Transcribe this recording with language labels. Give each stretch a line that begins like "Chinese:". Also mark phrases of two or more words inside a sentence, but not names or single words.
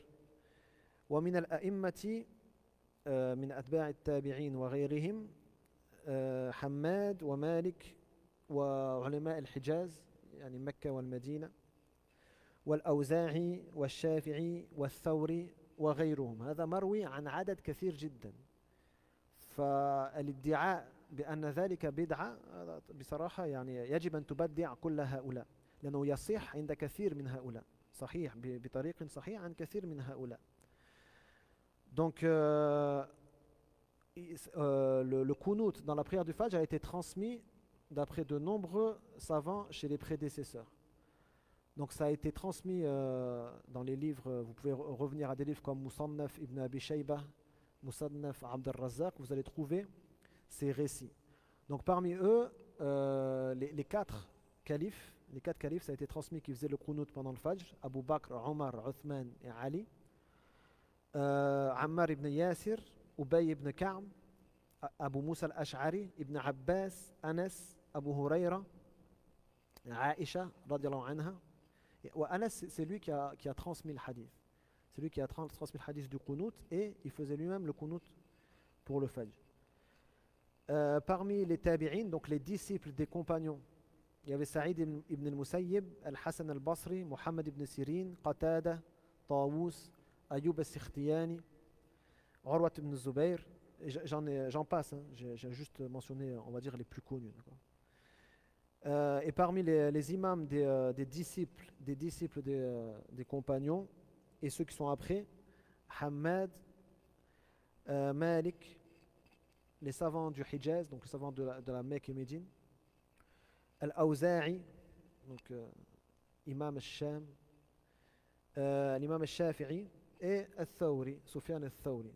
Arabic: ومن الأئمة من أتباع التابعين وغيرهم حماد ومالك وعلماء الحجاز يعني مكة والمدينة والأوزاعي والشافعي والثوري وغيرهم. هذا مروي عن عدد كثير جدا. فالادعاء بأن ذلك بدعة بصراحة يعني يجب أن تبدع كل هؤلاء، لأنه يصح عند كثير من هؤلاء، صحيح بطريق صحيح عن كثير من هؤلاء.
French: Donc le qunut dans la prière du Fajr a été transmis d'après de nombreux savants chez les prédécesseurs. Donc ça a été transmis dans les livres, vous pouvez revenir à des livres comme Musannaf ibn Abi Shayba, Musannaf Abd al-Razzaq, vous allez trouver ces récits. Donc parmi eux, les quatre califes, ça a été transmis qui faisaient le qunut pendant le Fajr, Abu Bakr, Omar, Uthman et Ali. Ammar ibn Yasir, Ubay ibn Ka'b, Abu Musa al-Ash'ari, Ibn Abbas, Anas, Abu Hurayra, Aisha,
Arabic: رضي الله عنها.
French: Et Anas, c'est lui qui a transmis le hadith. C'est lui qui a transmis le hadith du qunut et il faisait lui-même le qunut pour le Fajr. Parmi les tabi'in, donc les disciples des compagnons, il y avait Saïd ibn al-Musayyib, Al-Hassan al-Basri, Muhammad ibn Sirin, Qatada, Tawus, Ayyub al-Sikhtiyani, Urwat ibn Zubayr. J'en passe, hein. J'ai juste mentionné, on va dire, les plus connus. Et parmi les imams des disciples des compagnons et ceux qui sont après, Hamad, Malik, les savants du Hijaz, donc les savants de la Mecque et Médine, Al-Awza'i, donc Imam al-Sham, l'imam al-Shafi'i et al-Thawri, Sufyan al-Thawri.